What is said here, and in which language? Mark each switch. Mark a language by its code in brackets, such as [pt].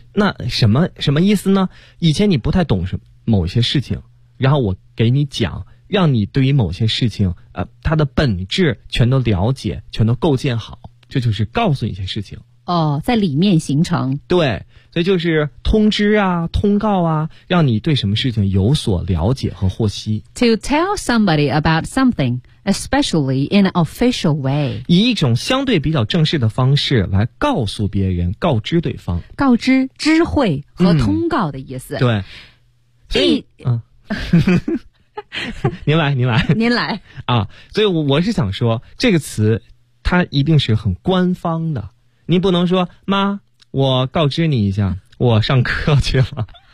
[zh] 那什么意思呢？以前你不太懂某些事情，然后我给你讲，让你对于某些事情它的本质全都了解，全都构建好，这就是告诉你一些事情。哦，在里面形成。对，所以就是通知啊，通告啊，让你对什么事情有所了解和获悉。 [en] To tell somebody about something, especially in an official way， [zh] 以一种相对比较正式的方式来告诉别人，告知对方，告知知会和通告的意思。嗯、对，所以您来啊，所以我是想说这个词它一定是很官方的，您不能说妈，我告知你一下，我上课去了。